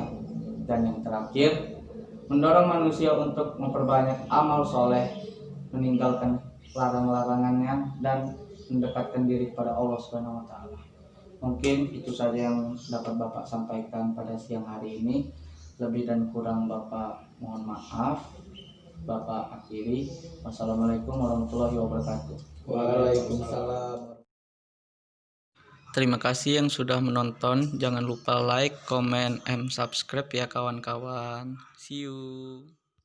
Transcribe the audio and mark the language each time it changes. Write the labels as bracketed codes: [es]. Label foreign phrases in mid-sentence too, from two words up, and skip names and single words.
[id] Dan yang terakhir, mendorong manusia untuk memperbanyak amal soleh, meninggalkan larang-larangannya, dan mendekatkan diri kepada Allah [ar] سبحانه وتعالى. [id] Mungkin itu saja yang dapat Bapak sampaikan pada siang hari ini. Lebih dan kurang Bapak mohon maaf. Bapak akhiri. [ar] والسلام عليكم ورحمة الله وبركاته. Waalaikumsalam. [id] Terima kasih yang sudah menonton. Jangan lupa [en] like, comment, and subscribe [id] ya kawan-kawan. [en] See you.